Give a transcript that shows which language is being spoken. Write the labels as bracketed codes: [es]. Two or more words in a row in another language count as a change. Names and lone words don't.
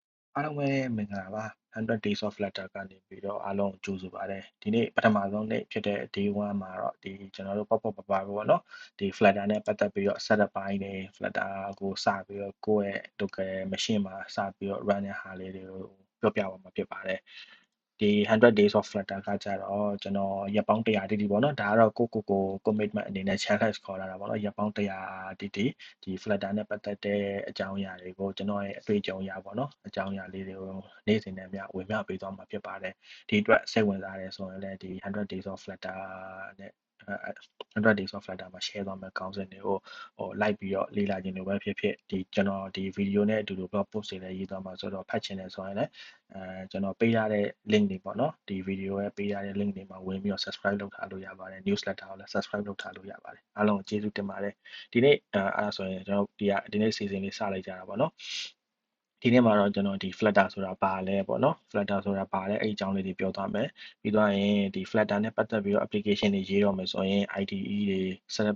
[my] အားလုံးပဲမင်္ဂလာပါ100 days of flutter ကနေပြီးတော့အားလုံးကြိုဆိုပါတယ်ဒီနေ့ပထမဆုံးနေ့ဖြစ်တဲ့ day 1မှာတော့ဒီကျွန်တော်တို့ပေါ့ပေါ့ပါပေါ့เนาะ ဒီ flutter နဲ့ပတ်သက်ပြီးတော့ setup ပိုင်းတွေ flutter ကိုစပြီးတော့ကိုယ့်ရဲ့ [en] local machine [my] မှာစပြီးတော့ run တဲ့ဟာလေးတွေကိုပြောပြပါ မှာဖြစ်ပါတယ်ဒီ100 days of flutter ကကြတော့ကျွန်တော်ရက်ပေါင်း100တိတိပေါ့เนาะဒါကတော့ကို commitment အနေနဲ့ challenge ခေါ်လာတာပေါ့เนาะရက်ပေါင်း100တိတိဒီ flutter နဲ့ပတ်သက်တဲ့အကြောင်းအရာတွေကိုကျွန်တော်ရဲ့အတွေ့အကြုံအရပေါ့เนาะအကြောင်းအရာလေးတွေကိုနေ့စဉ်နဲ့မျှဝင်မျှပေးသွားမှာဖြစ်ပါတယ်ဒီအတွက်စိတ်ဝင်စားတယ်ဆိုရင်လည်းဒီ100 days of flutter နဲ့100 days of flutter မှာ share သွားမယ့်ခေါင်း စဉ်တွေကိုလိုက်ပြီးတော့လေ့လာခြင်းတွေပဲဖြစ်ဖြစ်ဒီကျွန်တော်ဒီ video နဲ့အတူတူ [en] blog post [my] တွေလည်းရေးသွားမှာဆိုတော့ဖတ်ချင်တယ်ဆိုရင်လည်းကျွန်တော်ပေးရတဲ့ link တွေပေါ့နော်ဒီ video ရဲ့ပေးရတဲ့ link တွေမှာဝင်ပြီးတော့ subscribe လုပ်ထားလို့ရပါတယ် newsletter ကိုလည်း subscribe လုပ်ထားလို့ရပါတယ်အားလုံးကိုကျေးဇူးတင်ပါတယ်ဒီနေ့အဲ့ဒါဆိုရင်ကျွန်တော်ဒီနေ့ season လေးစလိုက်ကြတာပေါ့နော်ဒီနေ့မှာတော့ကျွန်တော်ဒီ flutter ဆိုတာဘာလဲပေါ့နော် flutter ဆိုတာဘာလဲအဲ့အကြောင်းလေးတွေပြောသွားမယ်ပြီးသွားရင်ဒီ flutter နဲ့ပတ်သက်ပြီးတော့ application တွေရေးတော့မယ်ဆိုရင် IDE တွေ setup